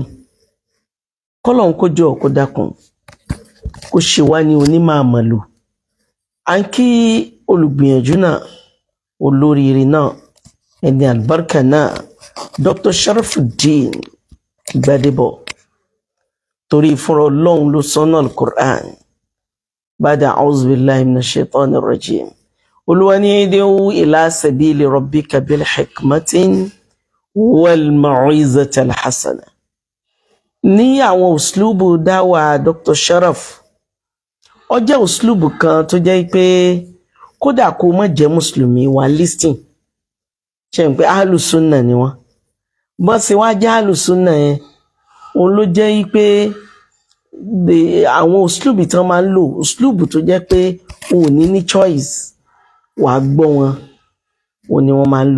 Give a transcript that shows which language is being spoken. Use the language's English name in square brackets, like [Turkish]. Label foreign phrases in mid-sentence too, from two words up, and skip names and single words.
[Yoruba] Kọ́lọ́hun kó jọ̀ọ́ kó dákun kó ṣe wá ní onímọ̀ àmọ̀lò. À ń kí olùgbìyànjú náà, olóríire náà, ẹni albarka náà, Dr. Sharafdeen Gbadebo, torí fúnra Ọlọ́run ló sọ́nà al-Qur'an [Arabic] بعد أعوذ بالله من الشيطان الرجيم. [Yoruba] Olúwa ní [Arabic] ادع إلى سبيل ربك بالحكمة والموعظة الحسنة. [Yoruba] Ní àwọn uslubu dáwà Dr. Sharaf, ó jẹ́ uslubu kan tó jẹ́ pé kódà kó má jẹ́ mùsùlùmí wà listing. Ṣé ń pé ahlùsúnnà ni wọ́n bọ́n ṣe wá jẹ́ ahlùsúnnà yẹn òun ló jẹ́ pé àwọn uslubu tí wọ́n máa ń lò, uslubu tó jẹ́ pé òun ní choice wà gbọ́ wọn òun ni wọ́n máa ń lò.